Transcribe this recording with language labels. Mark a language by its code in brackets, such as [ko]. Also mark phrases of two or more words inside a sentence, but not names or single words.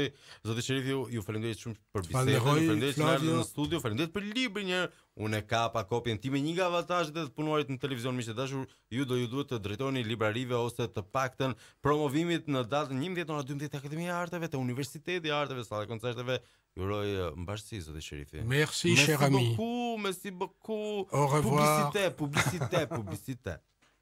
[sq] Zoti Sherifi, ju falenderoj shumë për bisedën, falenderoj që erdhët në studio, falenderoj për librin një. Unë e kapa kopjen time, një nga avantazhet e të punuarit në televizion, miqtë dashur, ju duhet të drejtoni librarive ose të paktën promovimit në datën 11-12 të Akademia e Arteve, të Universiteti i Arteve, sallë koncerteve. Ju uroj mbashësi, zoti Sherifi. [fr] Merci, cher ami. Merci beaucoup. Au revoir. Publicité.